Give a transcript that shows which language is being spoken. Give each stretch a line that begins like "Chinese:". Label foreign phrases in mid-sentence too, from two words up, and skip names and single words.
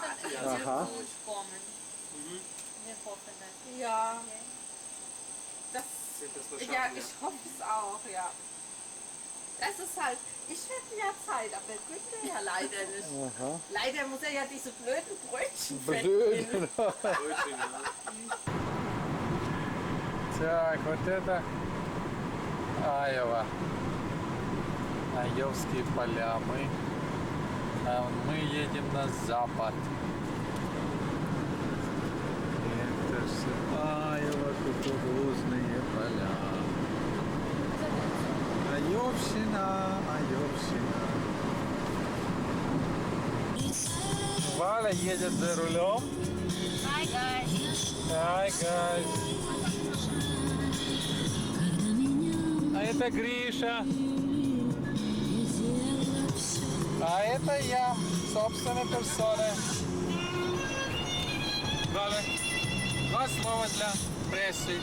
German: Aha. Wir hoffen das. Ja, das, Das ja, ich hoffe es auch, ja. Das ist halt, ich hätte ja Zeit, aber Günther ja leider nicht. Aha. Leider muss er ja diese blöden Brötchen
Russian: Блин.
German: fetten.
Russian: Так, вот это Айова. Айовские поля. Мы едем на запад. Это все Айова, кукурузные поля. Айовщина, Айовщина. Валя едет за рулем.
English: Hi guys. Hi, guys.
Russian: А это Гриша. А это я, собственной персоной. Валя, два слова для прессы.